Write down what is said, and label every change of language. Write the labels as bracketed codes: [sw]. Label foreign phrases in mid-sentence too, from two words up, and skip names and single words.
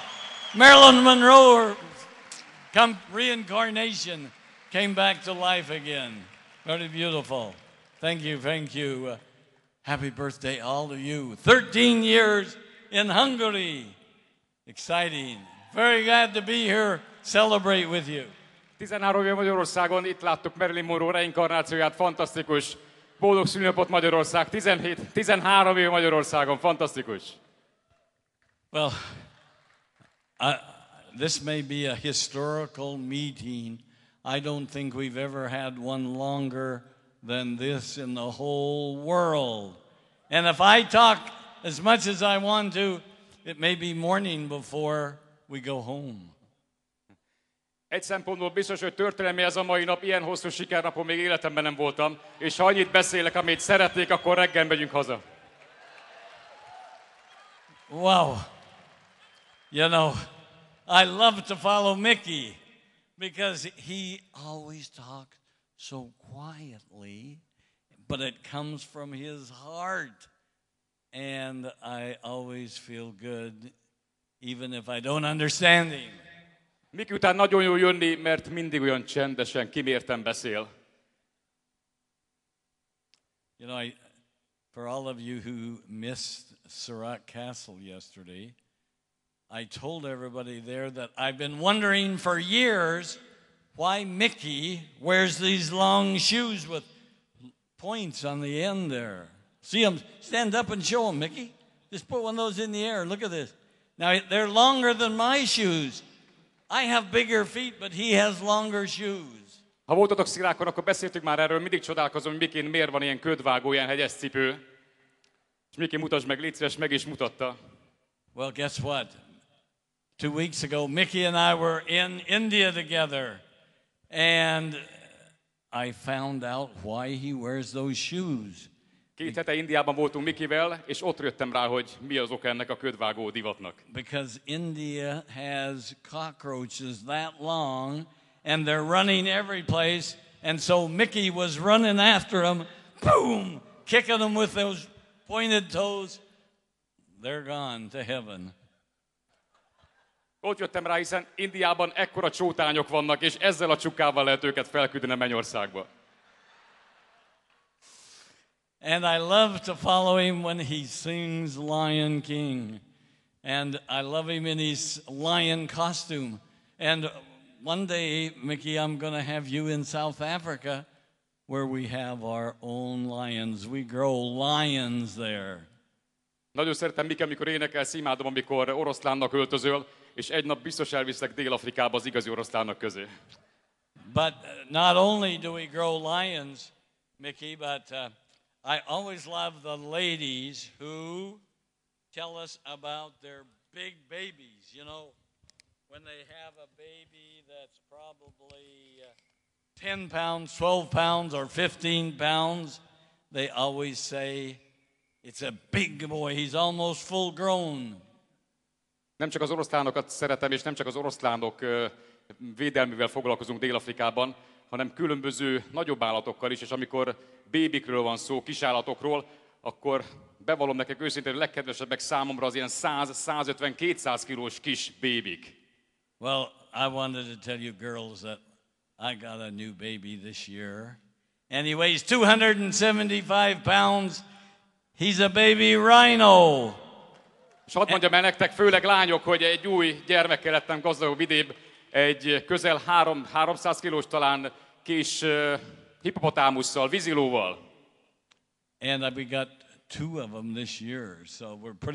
[en] Marilyn Monroe, reincarnation, came back to life again. Very beautiful. Thank you, thank you. Happy birthday, all of you. 13 years in Hungary. Exciting. Very glad to be here, celebrate with you. [hu] 13 éve Magyarországon, itt láttuk Marilyn Monroe reinkarnációját, fantasztikus. Boldog szülinapot Magyarország, 13 éve Magyarországon, fantasztikus. [en] Well, this may be a historical meeting. I don't think we've ever had one longer than this in the whole world. And if I talk as much as I want to, it may be morning before we go home. [hu] Egy szempontból biztos, hogy történelmi ez a mai nap, ilyen hosszú sikernapon még életemben nem voltam, és ha annyit beszélek, amit szeretnék, akkor reggel megyünk haza. [en] Wow. You know, I love to follow Mickey because he always talks so quietly, but it comes from his heart. And I always feel good, even if I don't understand him. [hu] Miki után nagyon jó jönni, mert mindig olyan csendesen, kimérten beszél. [en] You know, for all of you who missed Surat Castle yesterday, I told everybody there that I've been wondering for years why Mickey wears these long shoes with points on the end there. See him, stand up and show them, Mickey. Just put one of those in the air. Look at this. Now, they're longer than my shoes. I have bigger feet, but he has longer shoes. [hu] Ha voltatok Szilákon, akkor beszéltük már erről, mindig csodálkozom, hogy Mikin miért van ilyen ködvágó, ilyen hegyes cipő. És Miki, mutasd meg, légy szíves, meg is mutatta. [en] Well, guess what? 2 weeks ago, Mickey and I were in India together, and I found out why he wears those shoes. [hu] 2 hete Indiában voltunk Mikivel, és ott jöttem rá, hogy mi az oka ennek a ködvágó divatnak. [en] Because India has cockroaches that long, and they're running every place, and so Mickey was running after them, boom, kicking them with those pointed toes. They're gone to heaven. [hu] Ott jöttem rá, hiszen Indiában ekkora csótányok vannak, és ezzel a csukával lehet őket felküldeni a mennyországba. [en] And I love to follow him when he sings Lion King. And I love him in his lion costume. And one day, Mickey, I'm going to have you in South Africa where we have our own lions. We grow lions there. [hu] Nagyon szeretem, Miki, amikor énekelsz, imádom, amikor oroszlánnak öltözöl, és egy nap biztos elviszlek Dél-Afrikába az igazi oroszlánok közé. [en] But not only do we grow lions, Mickey, but I always love the ladies who tell us about their big babies. You know, when they have a baby that's probably 10 pounds, 12 pounds, or 15 pounds, they always say, it's a big boy, he's almost full grown. [hu] Nem csak az oroszlánokat szeretem, és nem csak az oroszlánok védelmével foglalkozunk Dél-Afrikában, hanem különböző nagyobb állatokkal is, és amikor bébikről van szó, kisállatokról, akkor bevallom nektek őszintén, hogy legkedvesebbek számomra az ilyen 100-150-200 kilós kis bébik. [en] Well, I wanted to tell you girls that I got a new baby this year, and he weighs 275 pounds. He's a baby rhino. [hu] És hadd mondjam el nektek, főleg lányok, hogy egy új gyermekkel lettem gazdagabb, vidébb, egy közel 300 kilós talán kis hippopotámusszal, vízilóval. [en] And we got 2 of them this year, so we're pretty